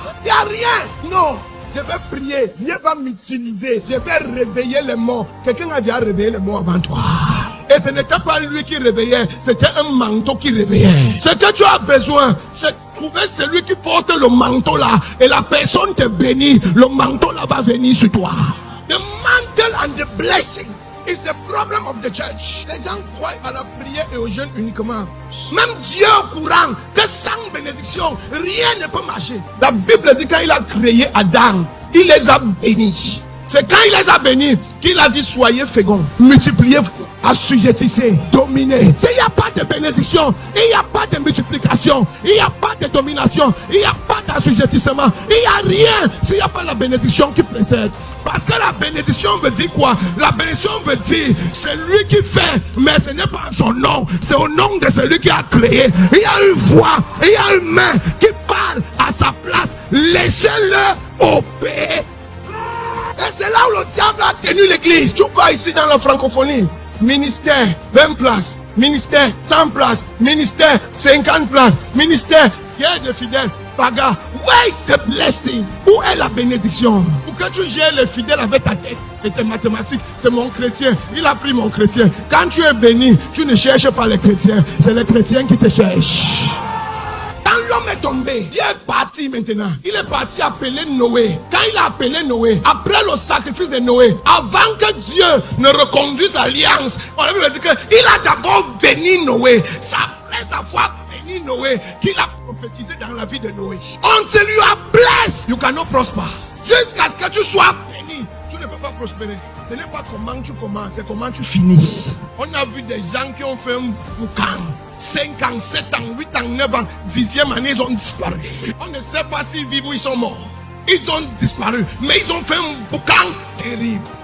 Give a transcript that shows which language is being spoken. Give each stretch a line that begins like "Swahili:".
French: Il n'y a rien. Non. Je vais prier. Dieu va m'utiliser. Je vais réveiller les morts. Quelqu'un a déjà réveillé les morts avant toi. Et ce n'était pas lui qui réveillait, c'était un manteau qui réveillait. Ce que tu as besoin, c'est trouver celui qui porte le manteau là. Et la personne te bénit, le manteau là va venir sur toi.
English: The mantle and the blessing is the problem of the church.
French: Les gens croient à la prière et au jeûne uniquement. Même Dieu est au courant que sans bénédiction, rien ne peut marcher. La Bible dit quand il a créé Adam, il les a bénis. C'est quand il les a bénis qu'il a dit soyez féconds, multipliez-vous, assujettissez, dominez. Il n'y a pas de bénédiction, il n'y a pas de multiplication, il n'y a pas de domination, il n'y a pas d'assujettissement, il n'y a rien s'il n'y a pas la bénédiction qui précède. Parce que la bénédiction veut dire quoi? La bénédiction veut dire c'est lui qui fait, mais ce n'est pas son nom, c'est au nom de celui qui a créé. Il y a une voix, il y a une main qui parle à sa place. Laissez-le opérer. Et c'est là où le diable a tenu l'église. Tu vois ici dans la francophonie, ministère 20 places, ministère 100 places, ministère 50 places, ministère guerre de fidèles.
English: Baga, where is the blessing?
French: Où est la bénédiction? Pour que tu gères les fidèles avec ta tête et tes mathématiques, c'est mon chrétien, il a pris mon chrétien. Quand tu es béni, tu ne cherches pas les chrétiens, c'est les chrétiens qui te cherchent. Quand l'homme est tombé, Dieu est parti maintenant. Il est parti appeler Noé. Quand il a appelé Noé, après le sacrifice de Noé, avant que Dieu ne reconduise l'alliance, on a vu dire qu'il a d'abord béni Noé. C'est après avoir béni Noé qu'il a prophétisé dans la vie de Noé.
English: Until you are blessed, you cannot prosper.
French: Jusqu'à ce que tu sois béni, tu ne peux pas prospérer. Ce n'est pas comment tu commences, c'est comment tu finis. On a vu des gens qui ont fait un boucan. 5 ans, 7 ans, 8 ans, 9 ans, 10e année, ils ont disparu. On ne sait pas s'ils vivent ou ils sont morts. Ils ont disparu, mais ils ont fait un boucan terrible.